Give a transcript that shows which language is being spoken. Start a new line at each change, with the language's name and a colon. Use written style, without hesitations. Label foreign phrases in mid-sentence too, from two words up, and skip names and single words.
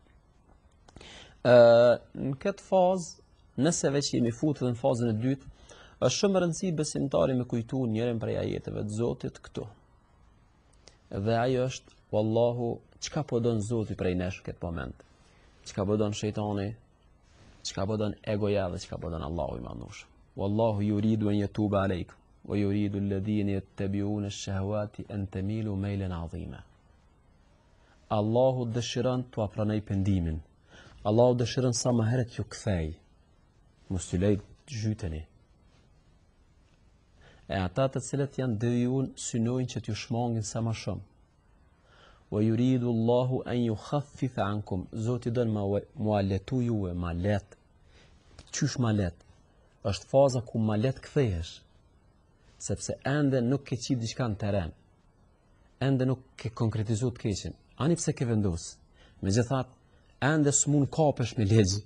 Albanian: Në këtë fazë, nëse veç jemi futur në fazën e dytë, Është shumë e rëndësishme besimtari me kujtu njërin prej ajeteve të Zotit këtu. Dhe ajo është, wallahu, çka po don Zoti prej nesh këtë moment? Çka po don shejtani? Çka po don egoja dhe çka po don Allahu i Madhnuar?
Arabic: والله يريد أن يتوب عليكم ويريد الذين يتبعون الشهوات أن تميلوا ميلا عظيما.
Albanian: Allahu dëshiron t'u pranoj pendimin. Allahu dëshiron sa më herët ju kthej. Mos t'u lej zhyteni. E ata të cilët janë devijun synojnë që t'ju shmangin sa më shumë.
Arabic: ويريد الله أن يخفف عنكم.
Albanian: Zoti don ma letu juve, ma let. Qysh ma let? Është faza ku ma let kthehesh. Sepse ende nuk ke qit diçka në teren. Ende nuk ke konkretizuar të keqen. Ani pse ke vendos. Megjithatë, ende s'mund kapesh me legj.